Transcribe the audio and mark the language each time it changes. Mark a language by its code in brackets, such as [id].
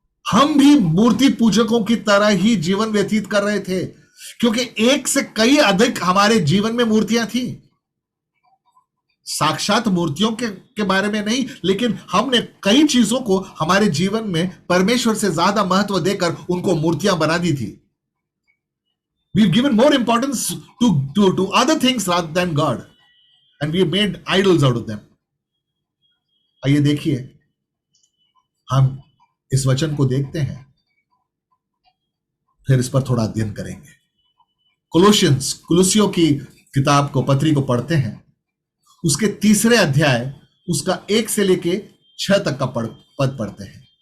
[hi] हम भी मूर्ति पूजकों की तरह ही जीवन व्यतीत कर रहे थे, क्योंकि एक से कई अधिक हमारे जीवन में मूर्तियां थी। साक्षात मूर्तियों के बारे में नहीं, लेकिन हमने कई चीजों को हमारे जीवन में परमेश्वर से ज्यादा महत्व देकर उनको मूर्तियां बना दी थी। [en] We've given more importance to other things rather than God, and we made idols out of them. [hi] आइए देखिए, हम इस वचन को देखते हैं, फिर इस पर थोड़ा अध्ययन करेंगे। कुलुसियों की किताब को, पत्री को पढ़ते हैं, उसके 3 अध्याय, उसका 1 से लेके 6 तक का पद पढ़ते हैं।